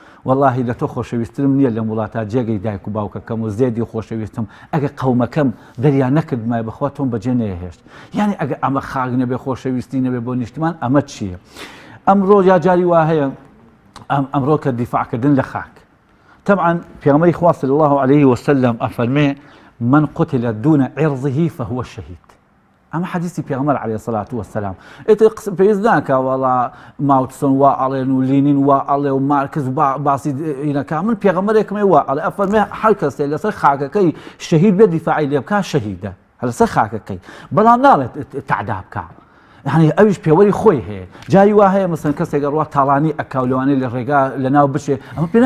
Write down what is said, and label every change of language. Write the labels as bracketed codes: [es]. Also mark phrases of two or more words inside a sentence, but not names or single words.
[ckb] واللهی لە تۆ خۆشەویستترم نییە لە وڵاتە جێگەی دایک و باوکەکەم و زێدی خۆشەویستم ئەگە قەومەکەم دەریان نەکردمای بەخوا تۆم بەجێ نەهێشت یعنی ئەگە ئەمە خاک نەبێ خۆشەویستی نەبێ بۆ نیشتمان ئەمە چییە ئەمڕۆ یا جاری وا هەیە ئەمڕۆ کە دیفاعکردن لە خاک طبعا پێغەمبەری خوا [ar] صلی الله عليه وسلم [ckb] ئەفەرمێ [ar] من قتل دون عرضه فهو شهيد [ckb] ئەمە حەدیثی پێغەمبەر [ar] عليه الصلاة والسلام [ckb] پێویست ناکە وەڵا ماوتسۆن وا ئەڵێن و لینین وا ئەڵێ و مارکس باسی ئینەکە من پێغەمبەرێکمێ وا ئەڵێ ئەفەرمێ هەر کەسێ لەسەر خاکەکەی شەهید بێ دیفاعی لێ بکا شەهیدە لەسەر خاکەکەی بەڵام ناڵێت تعدا بکە يعني ئەویش پێوەری خۆی هەیە جایی وا هەیە مەسەن کەسێک ڕوا تاڵانی ئەکاو لەوانەیە لە ڕێگا لە ناو بچێ ئەمە پێ